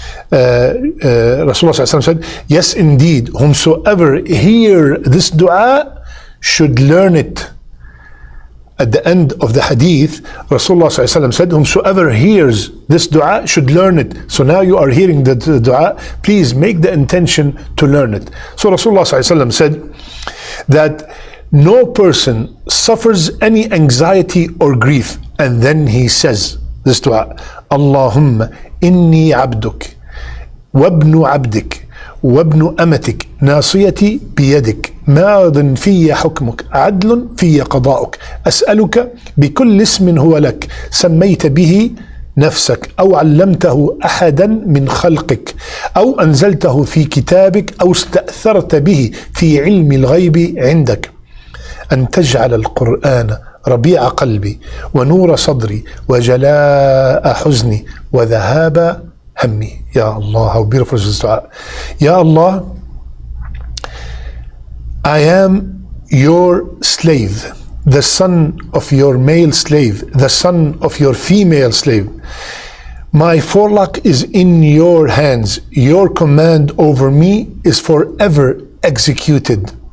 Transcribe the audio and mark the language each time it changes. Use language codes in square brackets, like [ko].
[en] Rasulullah said, yes indeed, whomsoever hear this dua should learn it. At the end of the hadith, Rasulullah said, whomsoever hears this dua should learn it. So now you are hearing the dua, please make the intention to learn it. So Rasulullah said that no person suffers any anxiety or grief, and then he says this dua, [ar] Allahumma inni abduk, wabnu abdik, وابن أمتك ناصيتي بيدك ماض في حكمك عدل في قضاؤك أسألك بكل اسم هو لك سميت به نفسك أو علمته أحدا من خلقك أو أنزلته في كتابك أو استأثرت به في علم الغيب عندك أن تجعل القرآن ربيع قلبي ونور صدري وجلاء حزني وذهاب همي. [en] Ya Allah, how beautiful is this dua. Ya Allah, I am your slave, the son of your male slave, the son of your female slave. My forelock is in your hands. Your command over me is forever executed.